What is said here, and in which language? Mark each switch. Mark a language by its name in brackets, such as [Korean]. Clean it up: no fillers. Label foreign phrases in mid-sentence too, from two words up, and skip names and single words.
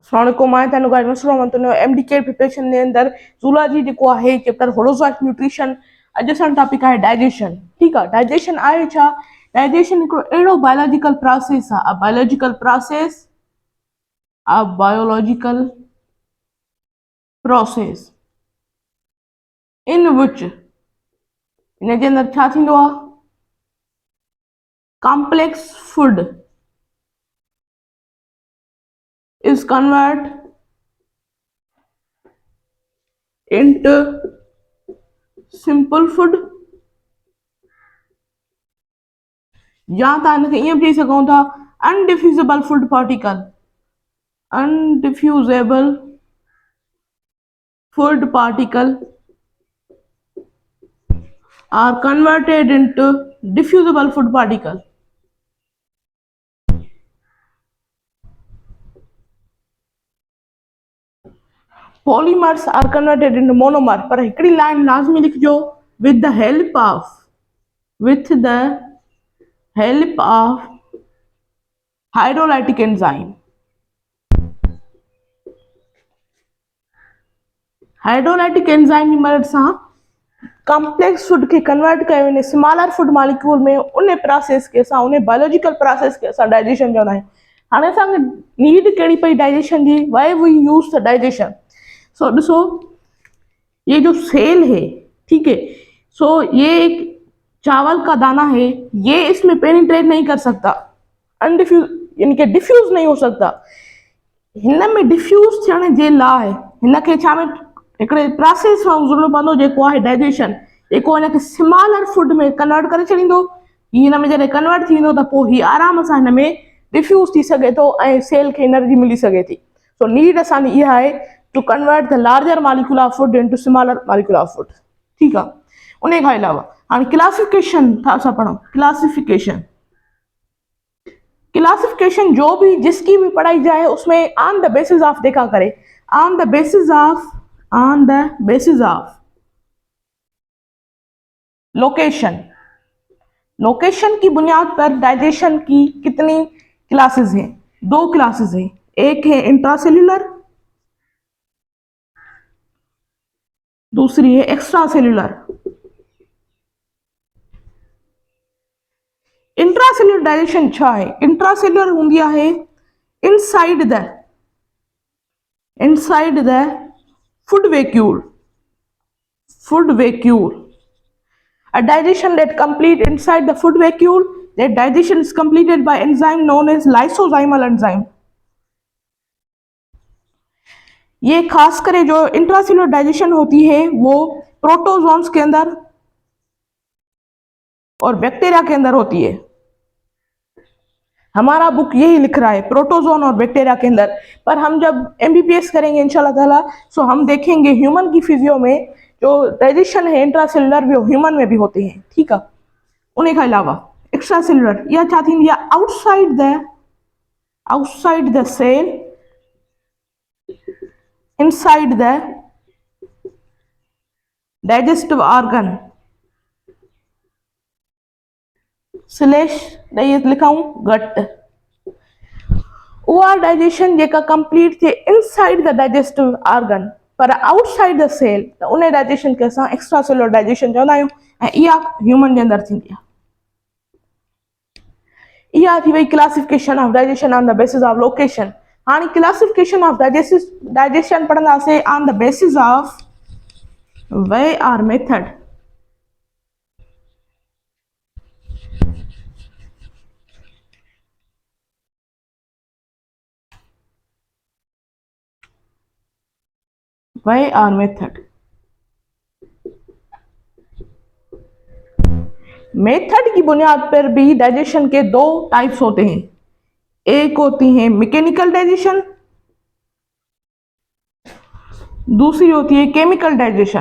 [Sindhi] अस्सलामुअलैकुम मां तनु गाइड मसलो मंतनो एमडीके प्रिपरेशन ने अंदर जूलॉजी जेको आहे [English] chapter holozoic nutrition [Sindhi] अॼु असां टॉपिक आहे डाइजेशन। ठीक आहे, डाइजेशन आहे छा? डाइजेशन हिकिड़ो अहिड़ो [English] biological process [Sindhi] आहे, [English] biological process in which [Sindhi] इन जे अंदर छा थींदो आहे? [English] complex food is convert into simple food [Sindhi] या तव्हां हिनखे ईअं बि चई सघूं था [English] undiffusable food particle are converted into diffusible food particle। Polymers are converted into monomer। [Sindhi] पर हिकिड़ी लाइन लाज़मी लिखिजो, [English] with the help of hydrolytic enzyme। hydrolytic enzyme [Urdu] کی مدد [Sindhi] सां [English] complex food [Sindhi] के कन्वर्ट कयो वञे [English] smaller food molecule [Sindhi] में, उन प्रोसेस के असां उन [English] biological process [Sindhi] के असां डाइजेशन चवंदा आहियूं। हाणे असांखे नीड कहिड़ी पई डाइजेशन जी? [English] why we use the digestion? [Urdu] سو ڏسو، یہ جو سیل ہے، ٹھیک ہے، سو یہ ایک چاول کا دانہ ہے، یہ اس میں پینیٹریٹ نہیں کر سکتا، انڈفیوز یعنی کہ ڈفیوز نہیں ہو سکتا. [Sindhi] हिन में डिफ्यूज थियण जे लाइ हिनखे छा में हिकिड़े प्रोसेस सां गुज़रणो पवंदो जेको आहे डाइजेशन, जेको हिनखे [English] smaller food [Sindhi] में कन्वर्ट करे छॾींदो। हिन में जॾहिं कन्वर्ट थींदो त पोइ हीअ आराम सां हिन में डिफ्यूज थी सघे थो ऐं सेल खे एनर्जी मिली सघे थी। सो नीड असांजी इहा आहे [English] to convert the larger molecule of food into smaller molecule of food [Sindhi] इनटू स्मॉलर मॉलिक्यूल ऑफ फूड। ठीक आहे, उन खां अलावा हाणे क्लासिफिकेशन था असां पढ़ूं। [Urdu] کلاسیفکیشن جو بھی جس کی بھی پڑھائی جائے اس میں [English] on the basis of [Urdu] دیکھا کرے, [English] on the basis of location [Urdu] کی بنیاد پر ڈائجیشن کی کتنی کلاسز ہیں? 2 کلاسز ہیں، ایک ہے انٹراسیلولر، دوسری ہے ایکسٹرا سیلولر. [Sindhi] इंट्रासेल्यूलर डाइजेशन छा है? इंट्रासेल्यूलर हूंदी आहे [English] inside the food vacuole. A digestion that complete inside the food vacuole, that digestion is completed by enzyme known as lysozymal enzyme। [Urdu] یہ خاص کر جو انٹراسیلولر ڈائجیشن ہوتی ہے وہ پروٹوزونز کے اندر اور بیکٹیریا کے اندر ہوتی ہے. ہمارا بک یہی لکھ رہا ہے پروٹوزون اور بیکٹیریا کے اندر، پر ہم جب ایم بی بی ایس کریں گے [Arabic] إن شاء الله تعالى [Urdu] سو ہم دیکھیں گے ہیومن کی فزیو میں جو ڈائجیشن ہے انٹراسیلولر بھی ہیومن میں بھی ہوتے ہیں. ٹھیک ہے، انہی کے علاوہ ایکسٹرا سیلولر [Sindhi] या छा थींदी आहे? [English] outside the cell, inside the digestive organ slash लिखाऊं gut। [Sindhi] उहा डाइजेशन जेका कंप्लीट थिए [English] inside the digestive organ [Sindhi] पर [English] outside the cell, [Sindhi] त उन डाइजेशन खे असां [English] extracellular digestion [Sindhi] चवंदा आहियूं ऐं इहा ह्यूमन जे अंदर थींदी आहे। इहा थी वई [English] classification of digestion on the basis of location. हाणे classification of digestion पढ़ंदासीं on the basis of way और method। [Urdu] وے اور میتھڈ کی بنیاد پر بھی ڈائجیشن کے 2 ٹائپس ہوتے ہیں، ایک ہوتی ہے [English] mechanical digestion, [Urdu] دوسری ہوتی ہے [English] chemical digestion.